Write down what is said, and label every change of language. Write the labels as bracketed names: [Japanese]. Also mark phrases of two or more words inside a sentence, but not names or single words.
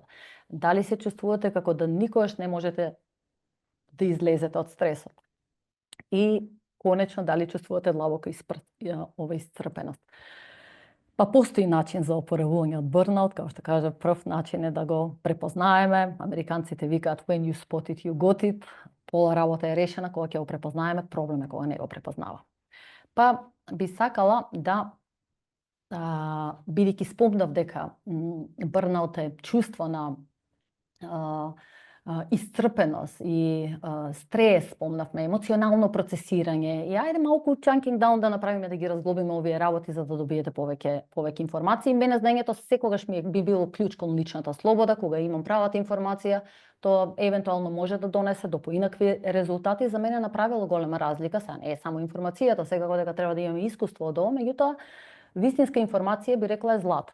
[Macedonian] Дали се чувствувате како да никогаш не можете да излезете од стресот? И конечно, дали чувствувате длабока исцрпеност? Па постои начин за опоравување од бърнаут, како што кажа, прв начин е да го препознаеме. Американците викаат [English] when you spot it, you got it. [Macedonian] Пола работа е решена кога ќе го препознаеме, проблем е кога не го препознава. Па би сакала да, бидејќи спомнав дека бърнаут е чувство на исцрпеност и стрес, спомнавме, емоционално процесирање. И ајде малку [English] chunking down [Macedonian] да направиме, да ги разглобиме овие работи за да добиете повеќе информации. Мене знаењето секогаш би било клjuč кон личната слобода, кога имам правата информација, тоа евентуално може да донесе до поинакви резултати. За мене направило голема разлика, сега не е само информацијата, секако дека треба да имаме искуство од ова, меѓутоа вистинска информација би рекла е злато.